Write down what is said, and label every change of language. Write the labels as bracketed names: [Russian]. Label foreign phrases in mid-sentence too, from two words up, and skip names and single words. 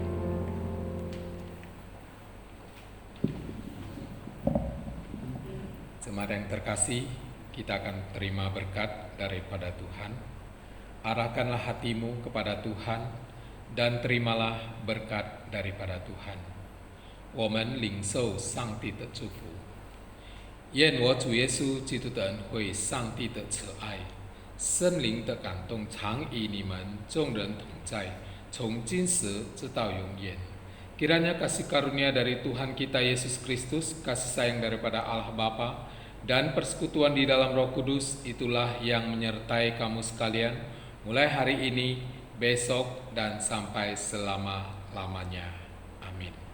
[Indonesian] Jemaat yang terkasih, kita akan terima berkat daripada Tuhan. Arahkanlah hatimu kepada Tuhan dan terimalah berkat daripada Tuhan. [Chinese] 我们领受上帝的祝福。愿我主耶稣基督的恩惠、上帝的慈爱、圣灵的感动常与你们众人同在，从今时直到永远。 [Indonesian] Kiranya kasih karunia dari Tuhan kita Yesus Kristus, kasih sayang daripada Allah Bapa, dan persekutuan di dalam Roh Kudus itulah yang menyertai kamu sekalian mulai hari ini, besok, dan sampai selama-lamanya. Amin.